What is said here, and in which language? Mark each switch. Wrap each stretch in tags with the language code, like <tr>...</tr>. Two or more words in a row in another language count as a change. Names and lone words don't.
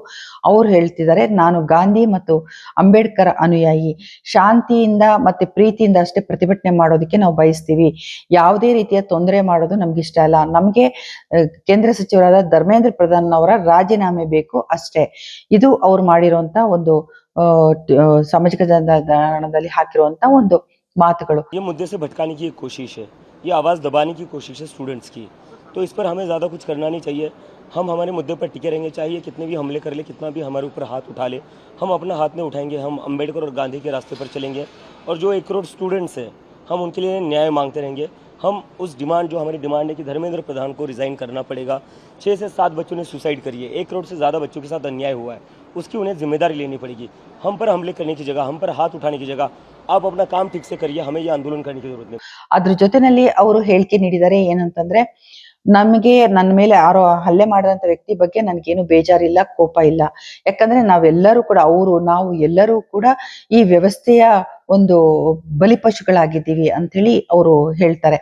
<kn>ಹೇಳ್ತಿದ್ದಾರೆ, ನಾನು ಗಾಂಧಿ ಮತ್ತು ಅಂಬೇಡ್ಕರ್ ಅನುಯಾಯಿ, ಶಾಂತಿಯಿಂದ ಮತ್ತೆ ಪ್ರೀತಿಯಿಂದ ಅಷ್ಟೇ ಪ್ರತಿಭಟನೆ ಮಾಡೋದಕ್ಕೆ ನಾವು ಬಯಸ್ತೀವಿ, ಯಾವುದೇ ರೀತಿಯ ತೊಂದರೆ ಮಾಡೋದು ನಮ್ಗೆ ಇಷ್ಟ ಇಲ್ಲ, ನಮ್ಗೆ ಕೇಂದ್ರ ಸಚಿವರಾದ ಧರ್ಮೇಂದ್ರ ಪ್ರಧಾನ್ ಅವರ ರಾಜೀನಾಮೆ ಬೇಕು ಅಷ್ಟೇ. ಇದು ಅವ್ರು ಮಾಡಿರುವಂತ ಒಂದು ಸಾಮಾಜಿಕ ಜಾಲತಾಣದಲ್ಲಿ ಹಾಕಿರುವಂತ ಒಂದು ಮಾತುಗಳು.</kn> <hi>ये मुद्दे से भटकाने की एक कोशिश है, ये आवाज़ दबाने की कोशिश है स्टूडेंट्स की, तो इस पर हमें ज़्यादा कुछ करना नहीं चाहिए. हम हमारे मुद्दे पर टिके रहेंगे, चाहिए कितने भी हमले कर ले, कितना भी हमारे ऊपर हाथ उठा ले, हम अपना हाथ नहीं उठाएंगे. हम अंबेडकर और गांधी के रास्ते पर चलेंगे और जो 1 करोड़ स्टूडेंट्स हैं हम उनके लिए न्याय मांगते रहेंगे. हम उस डिमांड, जो हमारी डिमांड है कि धर्मेंद्र प्रधान को रिज़ाइन करना पड़ेगा. 6 से 7 बच्चों ने सुसाइड करी है, 1 करोड़ से ज़्यादा बच्चों के साथ अन्याय हुआ है, उसकी उन्हें जिम्मेदारी लेनी पड़ेगी. हम पर हमले करने की जगह, हम पर हाथ उठाने की जगह आप अपना काम ठीक से करिए, हमें ये आंदोलन करने की जरूरत नहीं.</hi> <kn>ಅದ್ರ ಜೊತೆನಲ್ಲಿ ಅವರು ಹೇಳಿಕೆ ನೀಡಿದ್ದಾರೆ. ಏನಂತಂದ್ರೆ, ನಮಗೆ ನನ್ನ ಮೇಲೆ ಯಾರೋ ಹಲ್ಲೆ ಮಾಡಿದಂತ ವ್ಯಕ್ತಿ ಬಗ್ಗೆ ನನ್ಗೇನು ಬೇಜಾರಿಲ್ಲ, ಕೋಪ ಇಲ್ಲ. ಯಾಕಂದ್ರೆ ನಾವೆಲ್ಲರೂ ಕೂಡ, ನಾವು ಎಲ್ಲರೂ ಕೂಡ ಈ ವ್ಯವಸ್ಥೆಯ ಒಂದು ಬಲಿಪಶುಗಳಾಗಿದ್ದೀವಿ ಅಂತ ಹೇಳಿ ಅವರು ಹೇಳ್ತಾರೆ.</kn>